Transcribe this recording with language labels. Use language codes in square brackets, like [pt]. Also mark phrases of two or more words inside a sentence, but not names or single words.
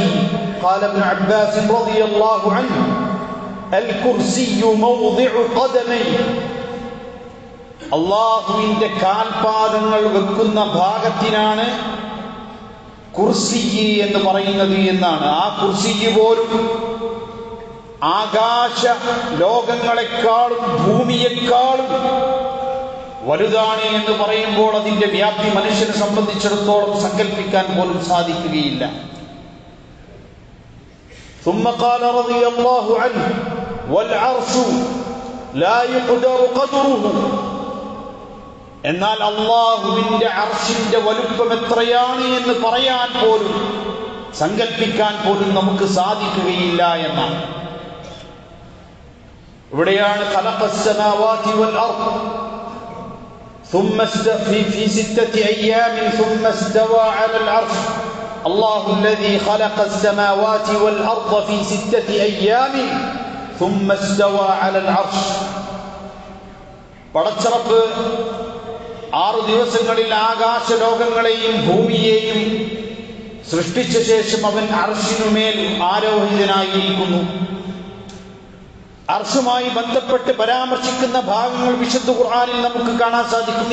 [ar] قال ابن عباس رضي الله عنه الكرسي موضع قدمي, [ml] അല്ലാഹുവിന്റെ കാൽപാദങ്ങൾ വെക്കുന്ന ഭാഗത്തിനാണ് കുർസി എന്ന് പറയുന്നത് എന്നാണ്. ആ കുർസി പോലും ആകാശ ലോകങ്ങളെക്കാളും ഭൂമിയെക്കാളും വലുതാണ് എന്ന് പറയുമ്പോൾ അതിന്റെ വ്യാപ്തി മനുഷ്യനെ സംബന്ധിച്ചിടത്തോളം സങ്കല്പിക്കാൻ പോലും സാധിക്കുകയില്ല. [ar] ثم قال رضي الله عنه والعرش لا يقدر قدره, [ml] എന്നാൽ അല്ലാഹുവിന്റെ അർശിന്റെ വലുപ്പം എത്രയാണ് എന്ന് പറയാൻ പോലും സങ്കല്പിക്കാൻ പോലും നമുക്ക് സാധിക്കുകയില്ല എന്നാണ്. [ar] ഇവിടെയാണ് خلق السماوات والأرض ثم في 6 أيام ثم استوى على العرش. الله الذي خلق السماوات والأرض في 6 أيام ثم استوى على العرش. [ml] പടച്ചറപ്പ് 6 ദിവസങ്ങളിൽ ആകാശലോകങ്ങളെയും ഭൂമിയെയും സൃഷ്ടിച്ച ശേഷം അവൻ അർശിനുമേൽ ആരോഹിതനായിരിക്കുന്നു. അർശുമായി ബന്ധപ്പെട്ട് പരാമർശിക്കുന്ന ഭാഗങ്ങൾ വിശുദ്ധ ഖുർആനിൽ നമുക്ക് കാണാൻ സാധിക്കും.